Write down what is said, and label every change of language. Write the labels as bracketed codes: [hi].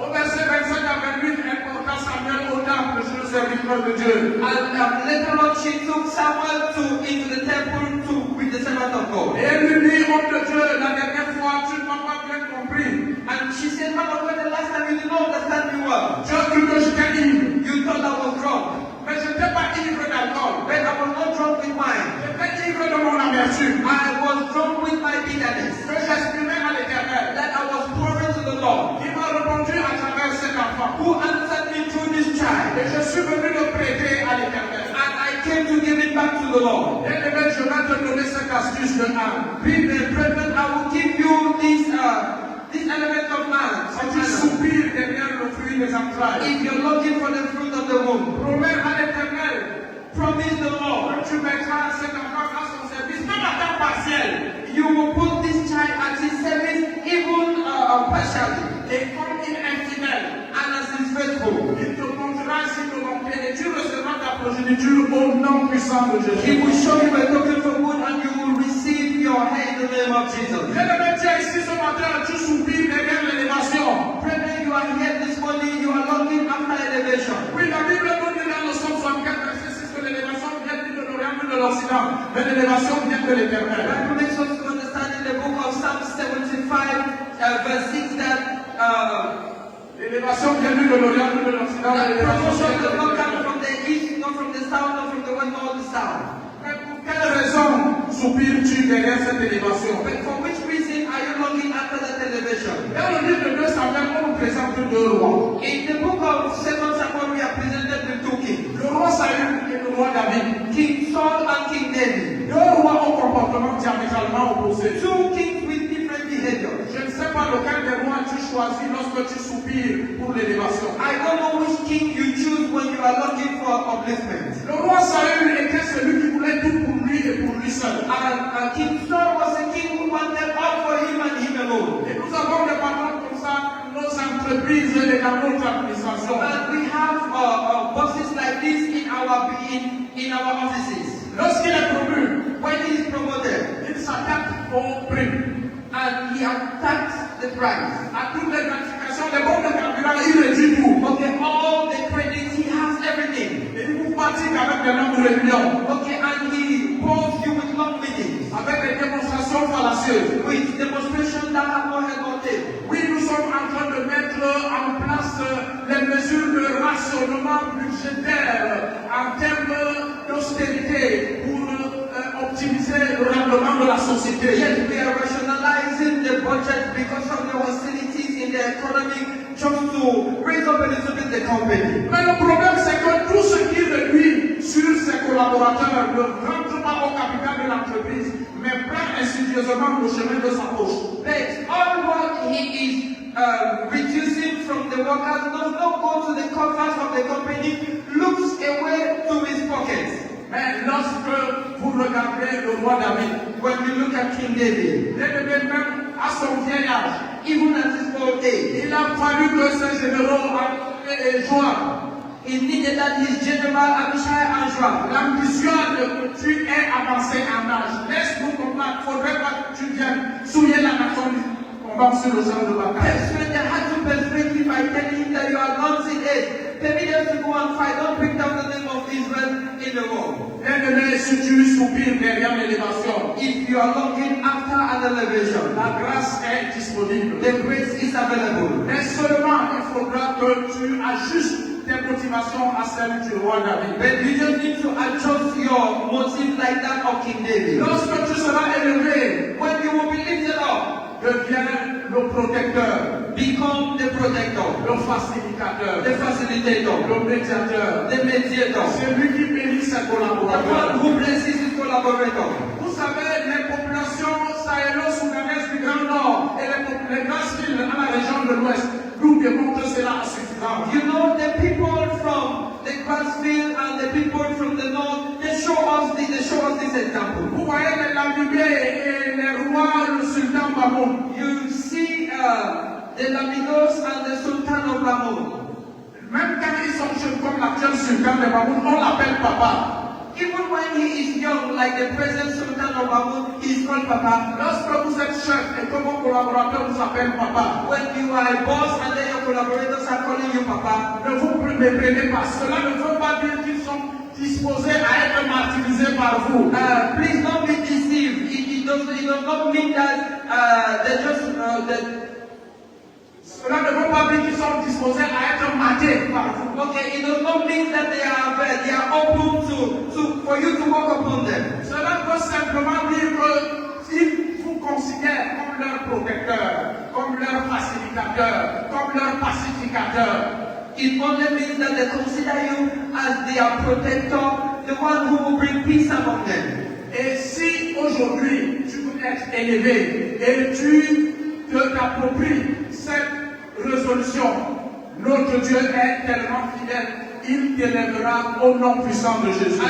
[fr] au verset 25 à 28, elle porta Samuel au temple chez le serviteur de Dieu. [en] and later on she took Samuel into the temple with the servant of God. [fr] Et elle lui dit, homme de Dieu, la dernière fois, tu ne m'as pas bien compris. [en] And she said, man of God, the last time you did not understand me well. [fr] Tu as cru que j'étais ivre. [en] You thought I was drunk. [fr] Mais je n'étais pas ivre d'alcool. [en] But I was not drunk with wine. [fr] J'étais ivre de mon amertume. [en] I was drunk with my bitterness. [fr] Que j'exprimais à l'Éternel. [en] That I was pouring to the Lord. [fr] Il m'a répondu à travers cet enfant. [en] Who answered me through this child. [fr] Et je suis venu le prêter à l'Éternel. [en] And I came to give it back to the Lord. [fr] Et je vais te donner cette astuce de Anne. [en] Brethren, I will give you this element of man. [fr] Si tu soupires derrière le fruit des entrailles, [en] If you're looking for the fruit of the womb, [fr] promets à l'Éternel [en] promise the Lord. [fr] que tu mettras cet enfant à son service, même à temps partiel. [en] You will put this child at his service, even partially. [fr] Et comme il est fidèle, [en] And as he's faithful, [fr] il te montrera ainsi de bonté et tu recevras ta progéniture au nom puissant de [en] he [fr] Jésus. [en] will show you a token for good and you will receive your head in the name of Jesus. [fr] Bien-aimé, tu es ici ce matin, tu soupires derrière l'élévation. [en] Brethren, you are here this morning, you are looking after elevation. [fr] Oui, la Bible nous dit dans le Psaume 64, verset 6 que l'élévation vient ni de l'Orient ni de l'Occident, mais l'élévation vient de l'Éternel. [en] Bible makes us to understand in the book of Psalm 75, verse 6 that [fr] L'élévation vient ni de l'Orient ni de l'Occident, mais l'élévation [en] promotion [fr] vient de [en] does not come [fr] l'Éternel. [en] from the east, not from the south, not from the west, nor the south. [fr] Mais pour quelle raison soupires-tu derrière cette élévation? [en] But for which reason are you looking after that elevation? [fr] Dans le livre de 2 Samuel, on nous présente 2 rois. [en] In the book of 2 Samuel, we are presented with 2 kings. [fr] Le roi Saül et le roi David. [en] King Saul and King David. [fr] 2 rois au comportement diamétralement opposé. [en] 2 kings with different behaviors. [fr] Je ne sais pas lequel des rois tu choisis lorsque tu soupires pour l'élévation. [en] I don't know which king you choose when you are looking for upliftment. [fr] Le roi Saül était celui qui voulait tout pour lui et pour lui seul. [en] And King Saul was a king who wanted all for him and him alone. [fr] Et nous avons des patrons comme ça dans nos entreprises et dans notre administration. [en] And we have bosses like this in our offices. [fr] Lorsqu'il est promu, [en] When he is promoted. [fr] Il s'attaque au prix. [en] And he attacked the price. [fr] À toutes les gratifications, les bons de carburant, il réduit tout. [en] Okay, all the credits, he has everything. [fr] Et il vous fatigue avec des longues réunions. [en] Okay, and he bores you with long meetings. [fr] Avec des démonstrations fallacieuses. [en] With demonstrations that have no head or tail. [fr] Oui, nous sommes en train de mettre en place les mesures de rationnement budgétaire en termes d'austérité pour optimiser le rendement de la société. [en] Yes, we are rationalizing the budget because of the hostilities in the economy just to raise up a little bit the company. [fr] Mais le problème, c'est que tout ce qui réduit sur ses collaborateurs ne rentre pas au capital de l'entreprise, mais prend insidieusement le chemin de sa poche. [en] But all what he is reducing from the workers does not go to the coffers of the company, looks away to his pockets. [fr] Mais lorsque vous regardez le roi David, [en] When we look at King David, [fr] même à son vieil âge, [en] even at his old age, [fr] il a fallu que ses généraux et Joab [en] he needed that his general Abishai and Joab, [fr] l'ambition que tu aies avancé en âge. Laisse-nous combattre. Il ne faudrait pas que tu viennes souiller la nation du combat sur le champ de bataille. [en] persuade, they had to persuade him by telling him that you are advanced in age. Permit us to go and fight. Don't bring down the name of Israel in the war. [fr] Bien-aimé, si tu soupires derrière l'élévation, [en] If you are longing after an elevation, [fr] la grâce est disponible. [en] the grace is available. [fr] Mais seulement, il faudra que tu ajustes tes motivations à celles du roi David. [en] But you just need to adjust your motive like that of King David. [fr] Lorsque tu seras élevé, [en] When you will be lifted up, [fr] deviens le protecteur, [en] become the protector, [fr] le facilitateur, [en] the facilitator, [fr] le médiateur. [en] the mediator, [fr] C'est lui qui bénit ses [en] the one [fr] collaborateurs. [en] who blesses his collaborator. [fr] Vous savez, les populations sahélo-soudanaises du Grand Nord et les grandes villes à la région de l'Ouest nous démontrent cela à suffisance. [en] You know, the people from the Grassfield and the people from the north, they show us this example. [fr] Vous voyez les Lamibé et les rois, le sultan Mamoun. [en] You see the Lamigos and the Sultan of Lamour. [fr] Même quand ils sont jeunes comme l'actuel sultan de Mamoun, on l'appelle papa. [en] Even when he is young, like the present Sultan of Lamour, he is called Papa. [fr] Lorsque vous êtes chef et que vos collaborateurs vous appellent papa, [en] When you are a boss and then your collaborators are calling you Papa, [fr] ne vous méprenez pas. Cela ne veut pas dire qu'ils sont disposés à être martyrisés par vous. [en] please don't be deceived. It does not mean that they just [fr] Cela ne veut pas dire qu'ils sont disposés à être matés par vous. [en] okay. It does not mean that they are open to for you to walk upon them. [fr] Cela peut simplement dire que s'ils vous considèrent comme leur protecteur, comme leur facilitateur, comme leur pacificateur, [en] It only means that they consider you as their protector, the one who will bring peace among them. [fr] et si aujourd'hui tu veux être élevé et tu t'appropries cette résolution, notre Dieu est tellement fidèle, il t'élèvera au nom puissant de Jésus.